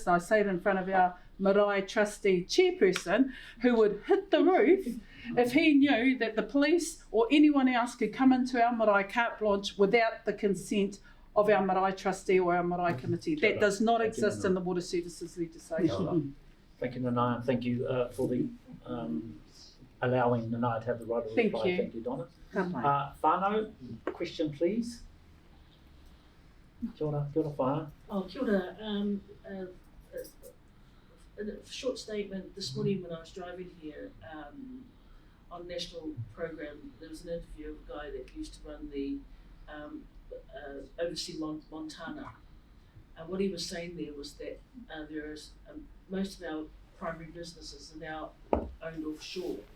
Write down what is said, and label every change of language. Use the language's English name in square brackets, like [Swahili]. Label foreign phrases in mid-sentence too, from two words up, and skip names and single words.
[English] And I say it in front of our marae trustee chairperson, who would hit the roof if he knew that the police or anyone else could come into our marae [French] carte blanche [English] without the consent of our marae trustee or our marae committee. That does not exist in the water services legislation. Thank you, Nanaia. Thank you for the allowing Nanaia to have the right of reply. Thank you, Donna. Whānau, question please. [Māori] Kia ora, whānau. Oh, kia ora. [English] A short statement this morning when I was driving here on national program, there was an interview of a guy that used to run the oversee Montana. And what he was saying there was that there's most of our primary businesses are now owned offshore.